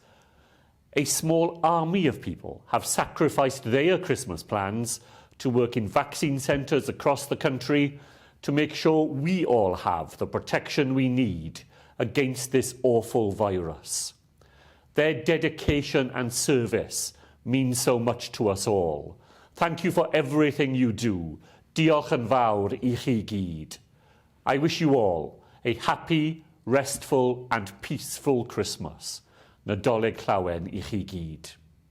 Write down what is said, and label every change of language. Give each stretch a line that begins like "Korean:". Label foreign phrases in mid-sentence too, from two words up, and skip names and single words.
English: A small army of people have sacrificed their Christmas plans to work in vaccine centres across the country to make sure we all have the protection we need against this awful virus. Their dedication and service means so much to us all. Thank you for everything you do.
Welsh: Diolch yn fawr I chi gyd.
English: I wish you all a happy, restful and peaceful Christmas.
Welsh: Nadolig Llawen I chi gyd.